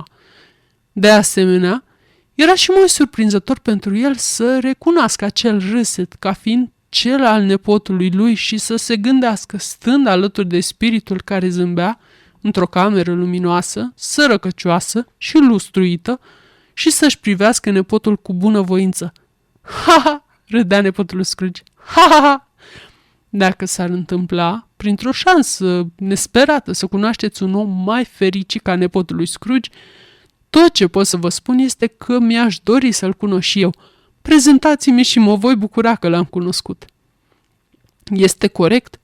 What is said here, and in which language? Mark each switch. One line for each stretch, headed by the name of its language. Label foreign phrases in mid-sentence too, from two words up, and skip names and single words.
Romanian: De asemenea, era și mai surprinzător pentru el să recunoască acel râset ca fiind cel al nepotului lui și să se gândească, stând alături de spiritul care zâmbea, într-o cameră luminoasă, sărăcăcioasă și lustruită, și să-și privească nepotul cu bunăvoință. Ha-ha! Râdea nepotul Scrooge. Ha-ha-ha! Dacă s-ar întâmpla, printr-o șansă nesperată, să cunoașteți un om mai fericit ca nepotul lui Scrooge, tot ce pot să vă spun este că mi-aș dori să-l cunosc și eu. Prezentați-mi și mă voi bucura că l-am cunoscut. Este corect?